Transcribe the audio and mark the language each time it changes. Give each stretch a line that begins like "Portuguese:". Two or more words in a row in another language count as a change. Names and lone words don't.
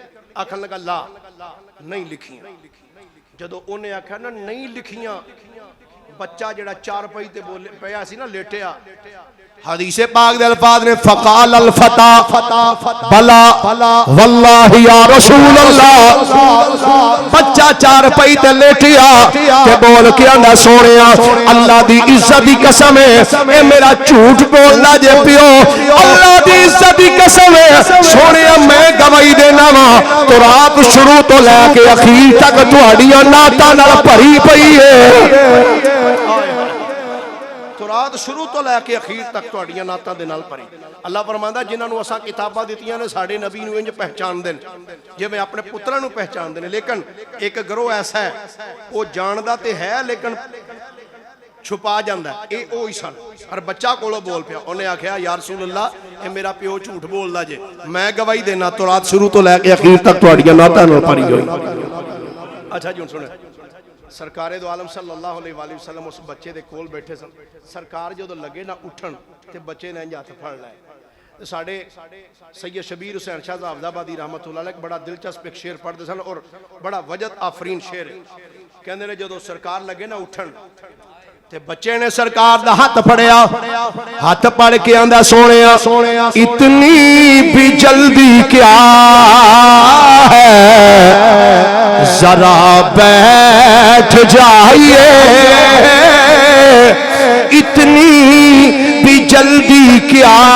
Punjabi: آکھن لگا لا نہیں لکھیاں. جدو انہیں آکھا نا نہیں لکھیاں بچہ جڑا چار پئی تے بولے پیا سی نا لیٹیا حدیث پاک دے الفاظ نے
Arabic: فقال الفتا بلا واللہ یا رسول اللہ.
Punjabi: بچہ چار پئی تے لیٹیا تے بول کے آندا سونیا اللہ دی عزت دی قسم ہے اے میرا جھوٹ بولنا جے پیو اللہ دی عزت دی قسم ہے سونیا میں گواہی دینا وا تورات شروع تو لے کے اخیر تک تہاڈیاں نعتاں نال بھری پئی ہے. تورات شروع تو لے کے اخیر تک تہاڈیاں نعتاں دے نال بھری. اللہ فرماندا جنہاں نو اساں کتاباں دتیاں نے ساڈے نبی نو انج پہچان دین جویں اپنے پتراں نو پہچان دین. لیکن ایک گروہ ایسا ہے وہ جاندا تے ہے لیکن چھپا جاندا ہے. اے اوہی سن ہر بچہ کولو بول پیا انہیں آکھیا
Arabic: یا رسول اللہ
Punjabi: اے میرا پیو جھوٹ بولدا جے میں گواہی دینا تورات شروع تو لے کے اخیر تک تہاڈیاں نعتاں نال بھری ہوئی. اچھا جی سنیں سرکار دو عالم
Arabic: صلی اللہ علیہ وآلہ وسلم
Punjabi: اس بچے دے کول بیٹھے سن. سرکار جو لگے نہ اٹھن تے بچے نے ہاتھ پھڑ لائے. ساڈے سید شبیر حسین شاہ صاحب آبادی
Arabic: رحمت اللہ علیہ
Punjabi: بڑا دلچسپ ایک شعر پڑھتے سن اور بڑا وجد آفرین شعر ہے. کہندے نے جدو سرکار لگے نہ اٹھن تے بچے نے سرکار دا ہاتھ پھڑیا ہاتھ پڑھ کے آندا سونیا اتنی بھی جلدی کیا
Urdu: ہے ذرا بیٹھ جائیے اتنی بھی جلدی کیا